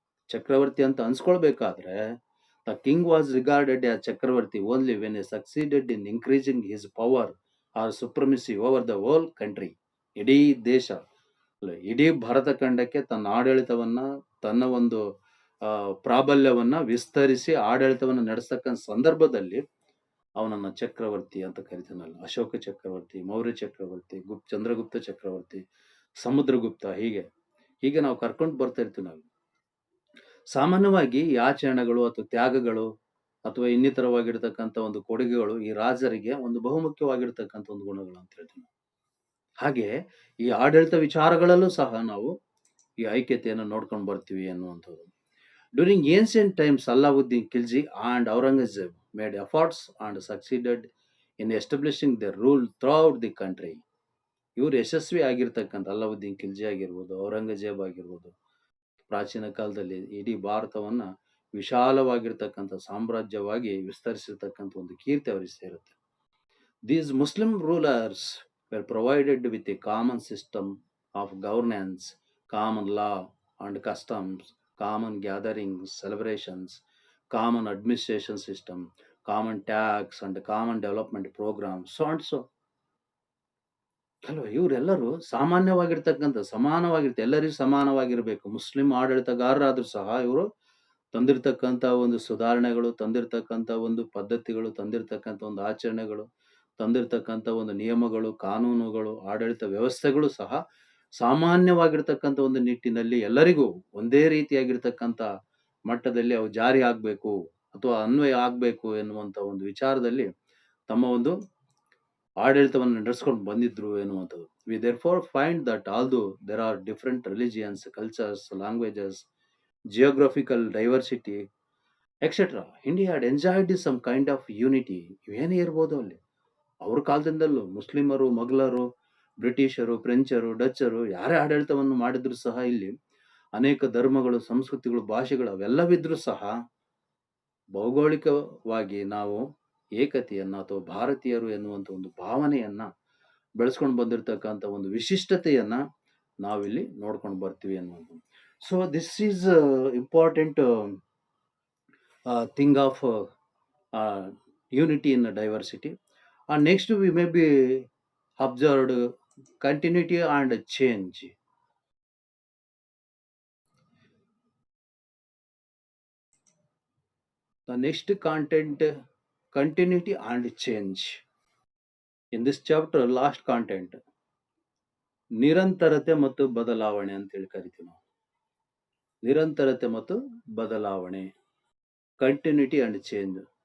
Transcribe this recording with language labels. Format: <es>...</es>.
<kn>ಚಕ್ರವರ್ತಿ ಅಂತ ಅನ್ಸ್ಕೊಳ್ಬೇಕಾದ್ರೆ</kn> <en>The king was regarded as chakravarti only when he succeeded in increasing his power or supremacy over the whole country.</en> <kn>ಇಡೀ ದೇಶ, ಇಡೀ ಭರತ ಖಂಡಕ್ಕೆ ತನ್ನ ಆಡಳಿತವನ್ನ, ತನ್ನ ಒಂದು ಪ್ರಾಬಲ್ಯವನ್ನ ವಿಸ್ತರಿಸಿ ಆಡಳಿತವನ್ನ ನಡೆಸ್ತಕ್ಕಂಥ ಸಂದರ್ಭದಲ್ಲಿ ಅವನನ್ನ ಚಕ್ರವರ್ತಿ ಅಂತ ಕರಿತಾನಲ್ಲ. ಅಶೋಕ ಚಕ್ರವರ್ತಿ, ಮೌರ್ಯ ಚಕ್ರವರ್ತಿ, ಚಂದ್ರಗುಪ್ತ ಚಕ್ರವರ್ತಿ, ಸಮುದ್ರಗುಪ್ತ, ಹೀಗೆ ನಾವು ಕರ್ಕೊಂಡು ಬರ್ತಾ ಇರ್ತೀವಿ ನಾವು. ಸಾಮಾನ್ಯವಾಗಿ ಈ ಆಚರಣೆಗಳು ಅಥವಾ ತ್ಯಾಗಗಳು ಅಥವಾ ಇನ್ನಿತರವಾಗಿರ್ತಕ್ಕಂಥ ಒಂದು ಕೊಡುಗೆಗಳು ಈ ರಾಜರಿಗೆ ಒಂದು ಬಹುಮುಖ್ಯವಾಗಿರ್ತಕ್ಕಂಥ ಒಂದು ಗುಣಗಳು ಅಂತ ಹೇಳ್ತೀವಿ. ಹಾಗೆ ಈ ಆಡಳಿತ ವಿಚಾರಗಳಲ್ಲೂ ಸಹ ನಾವು ಈ ಐಕ್ಯತೆಯನ್ನು ನೋಡ್ಕೊಂಡು ಬರ್ತೀವಿ ಅನ್ನುವಂಥದ್ದು.</kn> <en>During ancient times, Alauddin Khilji and Aurangzeb made efforts and succeeded in establishing the rule throughout the country.</en> <kn>ಇವರು ಯಶಸ್ವಿ ಆಗಿರ್ತಕ್ಕಂಥ ಅಲ್ಲಾವುದ್ದೀನ್ ಖಿಲ್ಜಿ ಆಗಿರ್ಬೋದು, ಔರಂಗಜೇಬ್ ಆಗಿರ್ಬೋದು, ಪ್ರಾಚೀನ ಕಾಲದಲ್ಲಿ ಇಡೀ ಭಾರತವನ್ನ ವಿಶಾಲವಾಗಿರ್ತಕ್ಕಂಥ ಸಾಮ್ರಾಜ್ಯವಾಗಿ ವಿಸ್ತರಿಸಿರ್ತಕ್ಕಂಥ ಒಂದು ಕೀರ್ತಿ ಅವರಿಗೆ ಸೇರುತ್ತೆ.</kn> <en>These Muslim rulers were provided with a common system of governance, common law and customs, common gatherings, celebrations, common administration system, common tax and common development programs, so and so.</en> <kn>ಅಲ್ವಾ, ಇವರೆಲ್ಲರೂ ಸಮಾನವಾಗಿರುತ್ತೆ, ಎಲ್ಲರಿಗೂ ಸಮಾನವಾಗಿರ್ಬೇಕು. ಮುಸ್ಲಿಂ ಆಡಳಿತಗಾರರಾದ್ರೂ ಸಹ ಇವರು ತಂದಿರ್ತಕ್ಕಂಥ ಒಂದು ಸುಧಾರಣೆಗಳು, ತಂದಿರ್ತಕ್ಕಂಥ ಒಂದು ಪದ್ಧತಿಗಳು, ತಂದಿರ್ತಕ್ಕಂಥ ಒಂದು ಆಚರಣೆಗಳು, ತಂದಿರ್ತಕ್ಕಂಥ ಒಂದು ನಿಯಮಗಳು, ಕಾನೂನುಗಳು, ಆಡಳಿತ ವ್ಯವಸ್ಥೆಗಳು ಸಹ ಸಾಮಾನ್ಯವಾಗಿರ್ತಕ್ಕಂಥ ಒಂದು ನಿಟ್ಟಿನಲ್ಲಿ ಎಲ್ಲರಿಗೂ ಒಂದೇ ರೀತಿಯಾಗಿರ್ತಕ್ಕಂಥ ಮಟ್ಟದಲ್ಲಿ ಅವು ಜಾರಿ ಆಗ್ಬೇಕು ಅಥವಾ ಅನ್ವಯ ಆಗ್ಬೇಕು ಎನ್ನುವಂತ ಒಂದು ವಿಚಾರದಲ್ಲಿ ತಮ್ಮ ಒಂದು ಆಡಳಿತವನ್ನು ನಡೆಸ್ಕೊಂಡು ಬಂದಿದ್ರು ಎನ್ನುವಂಥದ್ದು.</kn> <en>We therefore find that although there are different religions, cultures, languages, geographical diversity, etc., India had enjoyed some kind of unity.</en> <kn>ಇವೇನೇ ಇರ್ಬೋದು ಅಲ್ಲಿ, ಅವ್ರ ಕಾಲದಿಂದಲೂ ಮುಸ್ಲಿಮರು, ಮೊಘಲರು, ಬ್ರಿಟಿಷರು, ಫ್ರೆಂಚರು, ಡಚ್ಚರು ಯಾರೇ ಆಡಳಿತವನ್ನು ಮಾಡಿದ್ರು ಸಹ ಇಲ್ಲಿ ಅನೇಕ ಧರ್ಮಗಳು, ಸಂಸ್ಕೃತಿಗಳು, ಭಾಷೆಗಳು ಅವೆಲ್ಲವಿದ್ರೂ ಸಹ ಭೌಗೋಳಿಕವಾಗಿ ನಾವು ಏಕತೆಯನ್ನ ಅಥವಾ ಭಾರತೀಯರು ಎನ್ನುವಂತ ಒಂದು ಭಾವನೆಯನ್ನ ಬೆಳೆಸ್ಕೊಂಡು ಬಂದಿರತಕ್ಕಂಥ ಒಂದು ವಿಶಿಷ್ಟತೆಯನ್ನ ನಾವಿಲ್ಲಿ ನೋಡ್ಕೊಂಡು ಬರ್ತೀವಿ ಅನ್ನುವಂಥದ್ದು.</kn> <en>So this is important thing of unity in diversity. And next we may be observed continuity and change. The next content, continuity and change. In this chapter, last content,</en> <kn>ನಿರಂತರತೆ ಮತ್ತು ಬದಲಾವಣೆ ಅಂತ ಹೇಳಿ ಕರಿತೀವಿ ನಾವು. ನಿರಂತರತೆ ಮತ್ತು ಬದಲಾವಣೆ,</kn> <en>Continuity and change.</en>